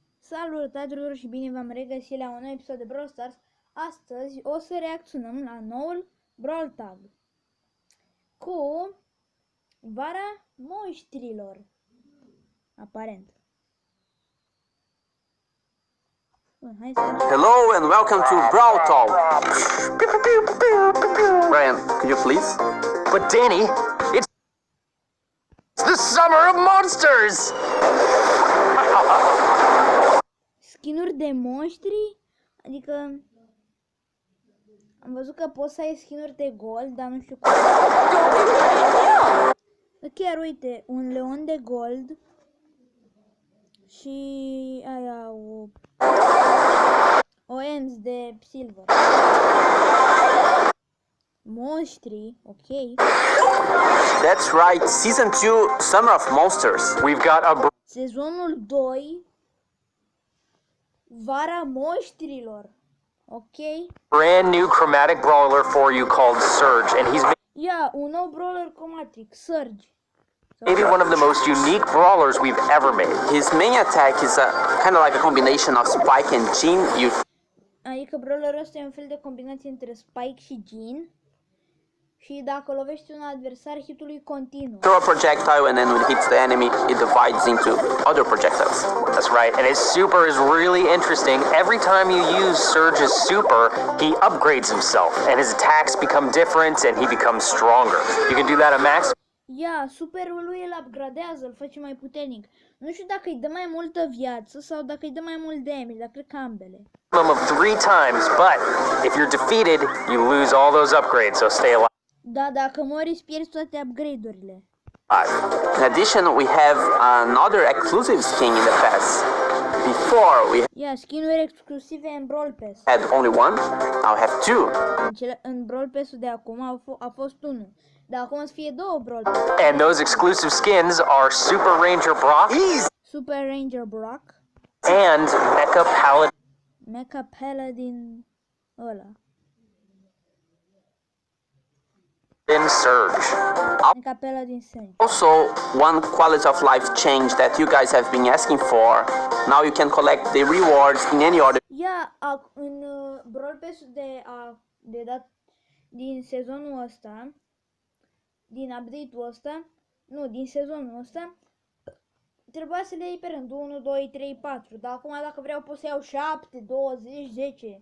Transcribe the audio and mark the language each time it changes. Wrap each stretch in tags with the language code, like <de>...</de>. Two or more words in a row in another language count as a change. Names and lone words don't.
<ro>Salutare și bine v-am regăsit la un nou episod de Brawl Stars. Astăzi o să reacționăm la noul Brawl Tag cu Vara Monștrilor, aparent. Hai să...</ro> <en>Hello and welcome to Brawl Talk. Ryan, could you please? But Danny, it's the summer of monsters!</en> <ro>Skinuri de monștri? Adică am văzut că poți să ai skinuri de gold, dar nu știu cum. Chiar uite, un leon de gold și aia o Ems de silver. Monștri, ok.</ro> <en>That's right, Season 2, Summer of Monsters. We've got a</en> <ro>Sezonul 2, Vara Monștrilor. Ok.</ro> <en>brand new chromatic brawler for you called Surge, and he's</en> <ro>Ia, un nou brawler cromatic, Surge.</ro> <en>maybe one of the most unique brawlers we've ever made. His main attack is kind of like a combination of Spike and Jean.</en> <ro>Adică brawlerul ăsta e un fel de combinație între Spike și Jean. Și dacă lovești un adversar, hitul lui continuă.</ro> <en>Throw a projectile and then when it hits the enemy, it divides into other projectiles. That's right, and his super is really interesting. Every time you use Surge's super, he upgrades himself, and his attacks become different, and he becomes stronger. You can do that at max.</en> <ro>Ia, superul lui îl upgradează, îl face mai puternic. Nu știu dacă îi dă mai multă viață sau dacă îi dă mai mult damage, dar cred că ambele.</ro> <en>Minimum of 3 times, but if you're defeated, you lose all those upgrades, so stay alive.</en> <ro>Da, dacă mori, îți pierzi toate upgrade-urile.</ro> <en>In addition, we have another exclusive skin in the pass. Before we</en> <ro>Ia, skin-uri exclusive în Brawl Pass.</ro> <en>had only one, now we have two.</en> <ro>În Brawl Pass-ul de acum a fost unul. Dar acum o să fie două Brawl Pass.</ro> <en>And those exclusive skins are Super Ranger Brock Super Ranger Brock, and Mecha Paladin</en> <ro>Mecha Paladin ăla.</ro> <en>Surge. Mecha Paladin Surge. Also, one quality of life change that you guys have been asking for. Now you can collect the rewards in any order.</en> <ro>Ia, în Brawl Pass-ul din sezonul ăsta, din update-ul ăsta, nu, din sezonul ăsta, trebuia să le iei pe rând 1, 2, 3, 4, dar acum dacă vreau pot să iau 7, 20, 10.</ro>